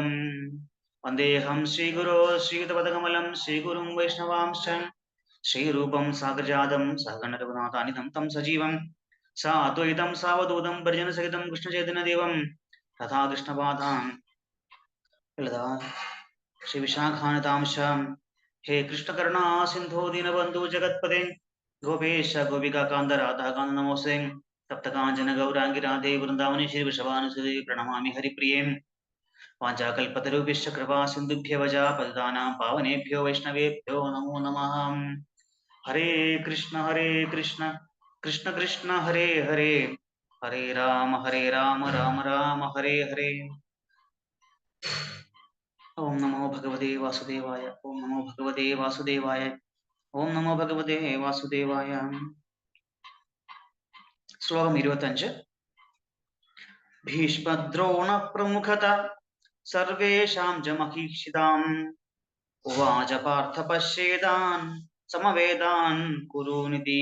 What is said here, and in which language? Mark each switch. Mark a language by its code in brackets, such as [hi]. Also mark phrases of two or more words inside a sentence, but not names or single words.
[sa] വന്ദേഹം ശ്രീഗുരോ ശ്രീയുതപദകമലം ശ്രീഗുരും വൈഷ്ണവാംശ ശ്രീരൂപം സാഗരജാതം സഹഗണരഘുനാഥാനിധം തം സജീവം സാദ്വൈതം സാവധൂതം പരിജനസഹിതം കൃഷ്ണചൈതന്യദേവം തഥാ കൃഷ്ണപാദാം ലളിതാ ശ്രീ വിശാഖാനതാംശം. ഹേ കൃഷ്ണകരുണാ സിന്ധോ ദീനബന്ധു ജഗത്പദേ ഗോപേശ ഗോപികാന്ത രാധാകാന്ത നമോസ്തേ. തപ്തകാഞ്ചന ഗൗരാംഗി രാധേ വൃന്ദാവനേശ്വരി വൃഷഭാനുസുതേ പ്രണമാമി ഹരിപ്രിയേ. വാഞ്ചാകൽപതരുഭ്യശ്ച കൃപാ സിന്ധുഭ്യവ ച പതിതാനാം പാവനേഭ്യോ വൈഷ്ണവേഭ്യോ നമോ നമഃ. ഹരേ കൃഷ്ണ കൃഷ്ണ കൃഷ്ണ ഹരേ ഹരേ ഹരേ രാമ രാമ രാമ ഹരേ ഹരേ. ഓം നമോ ഭഗവതേ വാസുദേവായ. ഓം നമോ ഭഗവതേ വാസുദേവായ. ഓം നമോ ഭഗവതേ വാസുദേവായ. ശ്ലോകം 25. ഭീഷ്മദ്രോണ പ്രമുഖത സർവേഷാം ച മഹീക്ഷിതാം ഉവാച പാർത്ഥ പശ്യേതാൻ സമവേദാൻ കുരുനിധി.